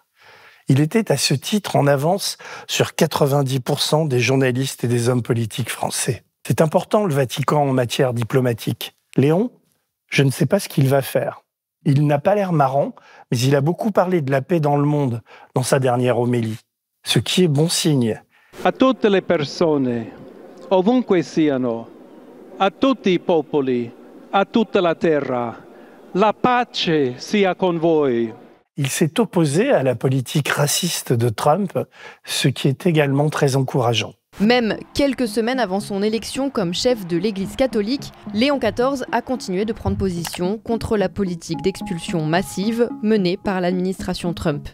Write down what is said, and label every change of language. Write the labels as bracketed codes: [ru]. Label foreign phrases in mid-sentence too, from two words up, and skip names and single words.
[fr] Il était à ce titre en avance sur 90% des journalistes et des hommes politiques français. C'est important le Vatican en matière diplomatique. Léon, je ne sais pas ce qu'il va faire. Il n'a pas l'air marrant, mais il a beaucoup parlé de la paix dans le monde dans sa dernière homélie. Ce qui est bon signe. [it] A tutte le persone, ovunque siano, a tutti I popoli, a tutta la terra, la pace sia con voi. [fr] Il s'est opposé à la politique raciste de Trump, ce qui est également très encourageant. Même quelques semaines avant son élection comme chef de l'Église catholique, Léon XIV a continué de prendre position contre la politique d'expulsion massive menée par l'administration Trump.